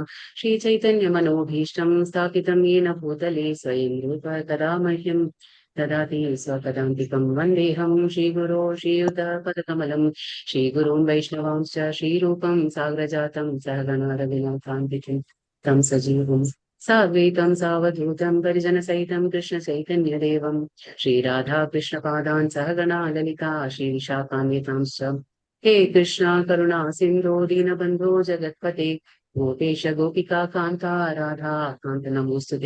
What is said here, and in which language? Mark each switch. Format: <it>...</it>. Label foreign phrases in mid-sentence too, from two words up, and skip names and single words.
<sa>ശ്രീചൈതന്യമനോഭീഷ്ടം സ്ഥാപിതം യേന ഭൂതലേ സ്വയം രൂപ തദാ മഹ്യം ദദാതി സ്വപദാന്തികം. വന്ദേഹം ശ്രീഗുരോ ശ്രീയുതപദകമലം ശ്രീഗുരുൻ വൈഷ്ണവാംശ്ച ശ്രീരൂപം സാഗ്രജാതം സഹഗണ രഘുനാഥാന്വിതം तं सजीवं साद्वैतं सावधूतं परिजनसहितं कृष्णचैतन्यदेवं श्रीराधा कृष्णपादान् सहगणा ललिता श्रीविशाखान्वितांश्च। हे कृष्णा करुणा सिन्धो दीनबन्धो जगत्पते गोपेश गोपिका कान्ता राधा कान्त नमोऽस्तुते।</sa>